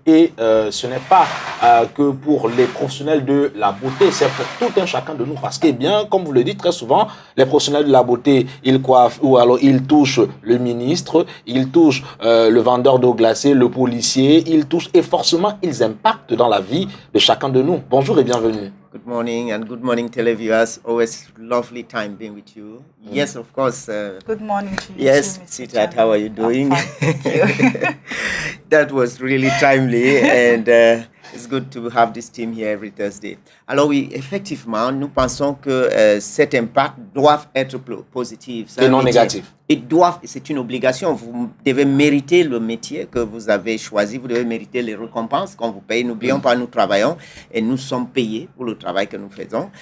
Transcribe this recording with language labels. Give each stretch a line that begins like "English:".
French: Et ce n'est pas que pour les professionnels de la beauté, c'est pour tout un chacun de nous. Parce que, bien, comme vous le dites très souvent, les professionnels de la beauté, ils coiffent ou alors ils touchent le ministre, ils touchent le vendeur d'eau glacée, le policier, ils touchent et forcément, ils impactent dans la vie de chacun de nous. Bonjour et bienvenue.
English: Good morning and good morning, televiewers. Always lovely time being with you. Yes, of course. Good morning to you. Yes, Sweetheart, how are you doing? Thank you. That was really timely and it's good to have this team here every Thursday.
French: Alors oui, effectivement, nous pensons que cet impact doit être positif. Et non négatif. C'est une obligation. Vous devez mériter le métier que vous avez choisi. Vous devez mériter les récompenses qu'on vous paye. N'oublions pas, nous travaillons et nous sommes payés pour le travail que nous faisons.